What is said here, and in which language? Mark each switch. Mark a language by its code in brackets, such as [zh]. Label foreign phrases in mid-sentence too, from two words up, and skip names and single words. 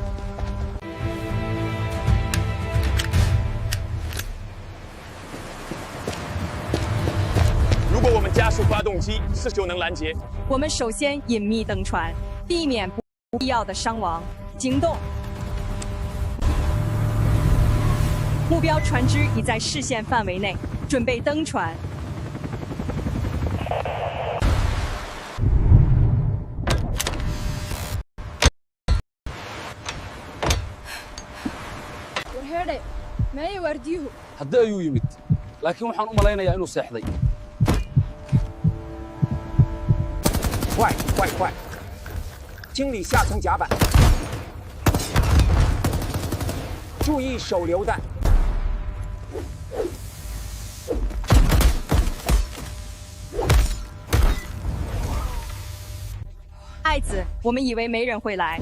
[zh] 如果我们加速发动机，40就能拦截。我们首先隐秘登船，避免不必要的伤亡。惊动！目标船只已在视线范围内，准备登船。 [so] hadda ayuu yimid laakiin waxaan u malaynayaa inuu seexday [zh] 快快快！清理下层甲板，注意手榴弹。爱子，我们以为没人会来。